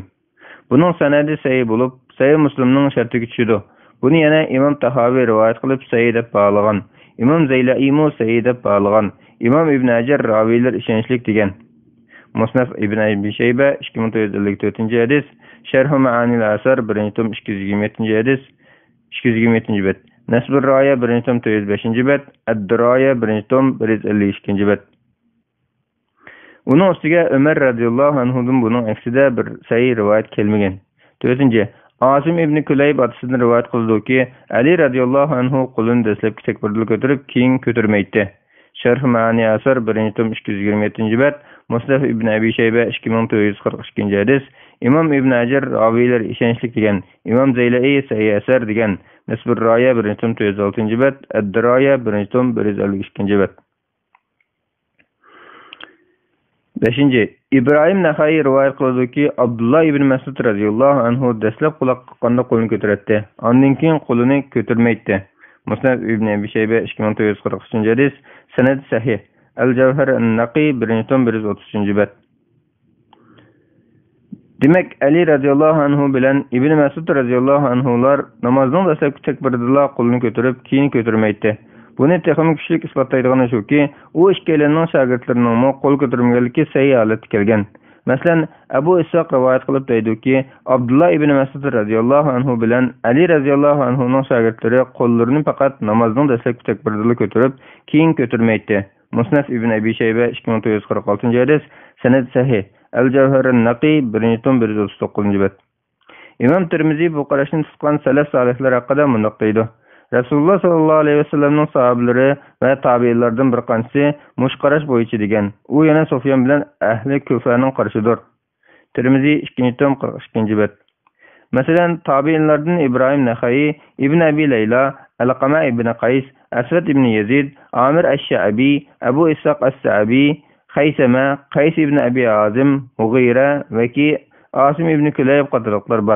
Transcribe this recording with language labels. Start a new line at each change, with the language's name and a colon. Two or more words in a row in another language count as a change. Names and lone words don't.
Uzbek: Buning sanadi sahih bo'lib, Sahih Muslimning shartiga tushdi. Buni yana İmam Tahavi rivoyat qilib sahih deb baholagan. İmam Zeyla'imu sahih deb baholagan. İmam Ibn Hajar raviylar ishonchli degan. Musnad Ibn Abi Shayba 2954-hadis, Sharh Ma'ani al-Asar 1-tom 227-hadis, 227-bet. Nasbur Raya 1-tom 405-bet, Ad-Diraya 1-tom 152-bet. Uning ustiga Umar
Arabic: رضي الله عنه
Uzbek: buning aksida bir sahih rivoyat kelmagan. 4. Asim ibn Kulayb otasidan rivoyat qildi-ki, Ali
Arabic: رضي الله عنه
Uzbek: qo'lini dastlabki takbirda ko'tarib, keyin ko'tarmaydi. Sharh Ma'ani Asar 1-tom 227-bet, Musnad ibn Abi Shayba 2442-hadis, İmam İbn Hajar raviylar ishonchli degan, İmam Zeyla'i sahih asar degan, Nasbur Raya 1-tom 406-bet, Ad-Diraya 1-tom 152-bet. 5. İbrahim Naxai rivoyat qiladi-ki, Abdullah ibn Mas'ud
Arabic: رضي الله عنه
Uzbek: dastlab quloq qoqqanda qo'lini ko'taradi, ondan keyin qo'lini ko'tarmaydi. Musnad ibn Abi Shayba 2443-hadis, sanad sahih. Al-Jawhar an-Naqi 1-tom 133-bet. Demak, Ali
Arabic: رضي الله عنه
Uzbek: bilan Ibn Mas'ud
Arabic: رضي الله عنهم
Uzbek: namozning dastlabki takbirida qo'lini ko'tarib, keyin ko'tarmaydi. Buni texnik kuchlik isbotlaydigani shuki, u ikkalarining shogirdlarining qo'l ko'tarmaganligi sahih holatda kelgan Masalan, Abu Ishaq rivoyat qilib deydiki, Abdullah ibn Mas'ud
Arabic: رضي الله عنه
Uzbek: bilan Ali
Arabic: رضي الله عنه
Uzbek: shogirdlari qo'llarini faqat namozning dastlabki takbirida ko'tarib, keyin ko'tarmaydi. Musnad ibn Abi Shayba 2946-hadis, sanad sahih. Al-Jawhar an-Naqi 1-tom 139-bet. Imam Tirmizi bu qarashni tutgan salaf solihlar haqida mundaq deydi. Rasululloh
Arabic: صلى الله عليه
Uzbek: vasallamning sahobalari va tabiinlardan bir qanchasi mush qarash bo'yicha degan. U yana Sufyan bilan ahli Kufaning qarashidir. Tirmizi 2-tom 42-bet. Masalan, tabiinlardan İbrahim Naxai, Ibn Abi Layla, Alqama ibn Qays, Aswad ibn Yazid, Amir ash-Sha'bi, Abu Ishaq as-Sa'bi, Haysama, Qays ibn Abi Azim, Mughira va Asim ibn Kulayb qatorliqlar bor.